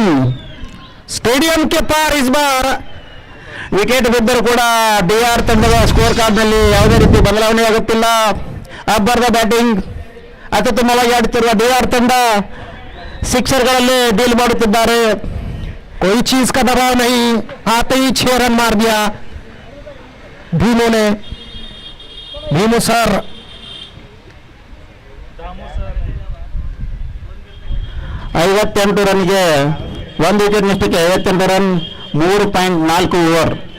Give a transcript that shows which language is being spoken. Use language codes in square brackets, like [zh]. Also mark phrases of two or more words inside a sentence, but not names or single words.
[hi] स्टेडियम के पार इस बार. [kn] ವಿಕೆಟ್ ಬಿದ್ದರೂ ಕೂಡ ಡಿಆರ್ ತಂಡದ ಸ್ಕೋರ್ ಕಾರ್ಡ್ನಲ್ಲಿ ಯಾವುದೇ ರೀತಿ ಬದಲಾವಣೆ ಆಗುತ್ತಿಲ್ಲ. ಅಬ್ಬರದ ಬ್ಯಾಟಿಂಗ್, ಅತ್ಯುತ್ತಮವಾಗಿ ಆಡುತ್ತಿರುವ ಡಿಆರ್ ತಂಡ ಸಿಕ್ಸರ್ಗಳಲ್ಲಿ ಡೀಲ್ ಮಾಡುತ್ತಿದ್ದಾರೆ. [hi] कोई चीज का दबाव नहीं, आते ही 6 रन मार दिया भीमू ने. [kn] भीमू सर 58 ರನ್ಗೆ 1 ವಿಕೆಟ್ ನಷ್ಟಕ್ಕೆ 58 ರನ್, 3.4 ಓವರ್.